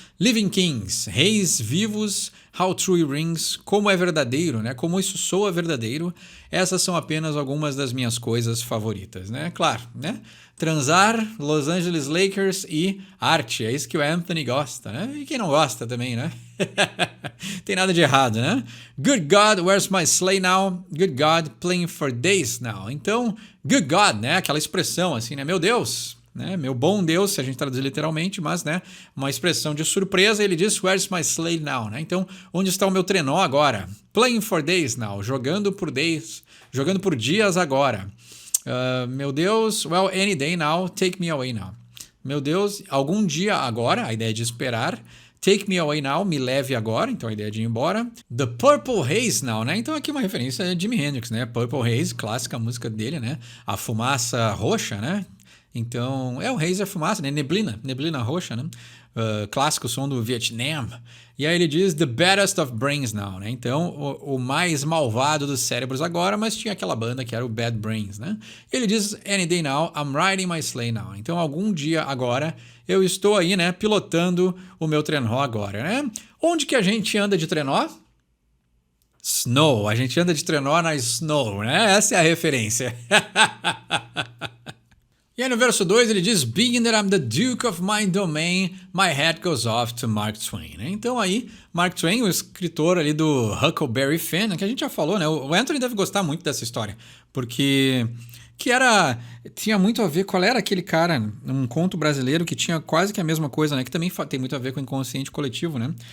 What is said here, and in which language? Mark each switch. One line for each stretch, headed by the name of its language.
English: Living Kings,
Portuguese: reis vivos,
English: how true it rings,
Portuguese: como é verdadeiro, né? Como isso soa verdadeiro. Essas são apenas algumas das minhas coisas favoritas, né? Claro, né? Transar, Los Angeles Lakers e arte. É isso que o Anthony gosta, né? E quem não gosta também, né? Tem nada de errado, né?
English: Good God, where's my sleigh now? Good God, playing for days now.
Portuguese: Então,
English: good God,
Portuguese: né? Aquela expressão assim, né? Meu Deus, né? Meu bom Deus, se a gente traduzir literalmente, mas, né? Uma expressão de surpresa, ele diz,
English: where's my sleigh now,
Portuguese: né? Então, onde está o meu trenó agora?
English: Playing for days now,
Portuguese: jogando por dias agora. Meu Deus,
English: well, any day now, take me away now.
Portuguese: Meu Deus, algum dia agora, a ideia de esperar.
English: Take me away now,
Portuguese: me leve agora, então a ideia de ir embora.
English: The Purple Haze now,
Portuguese: né? Então aqui uma referência a Jimi Hendrix, né? Purple Haze, clássica música dele, né? A fumaça roxa, né? Então, o haze é fumaça, né? Neblina roxa, né? Clássico som do Vietnã. E aí ele diz
English: the baddest of brains now,
Portuguese: né? Então, o mais malvado dos cérebros agora, mas tinha aquela banda que era o Bad Brains, né? E ele diz
English: any day now, I'm riding my sleigh now.
Portuguese: Então, algum dia agora, eu estou aí, né? Pilotando o meu trenó agora, né? Onde que a gente anda de trenó? Snow. A gente anda de trenó na snow, né? Essa é a referência. E aí no verso 2 ele diz
English: being that I'm the Duke of my domain, my head goes off to Mark Twain.
Portuguese: Então aí, Mark Twain, o escritor ali do Huckleberry Finn, que a gente já falou, né? O Anthony deve gostar muito dessa história, porque tinha muito a ver, qual era aquele cara, um conto brasileiro que tinha quase que a mesma coisa, né? Que também tem muito a ver com o inconsciente coletivo, né?